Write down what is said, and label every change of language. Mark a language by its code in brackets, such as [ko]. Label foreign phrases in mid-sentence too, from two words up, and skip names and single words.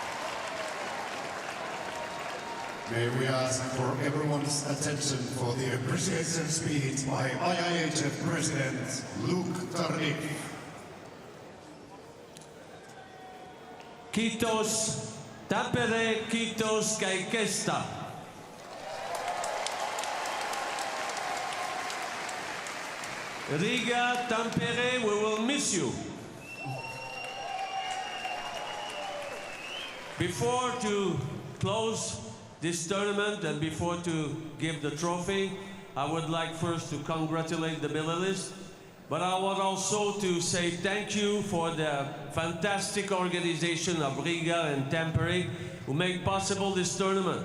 [en] May we ask for everyone's attention for the appreciation speech by IIHF President Luc Tardif. [fi] Kiitos Tampere, kiitos kaikesta. [en] Riga, Tampere, we will miss you. Before to close this tournament and before to give the trophy, I would like first to congratulate the medalists, but I want also to say thank you for the fantastic organization of Riga and Tampere who make possible this tournament.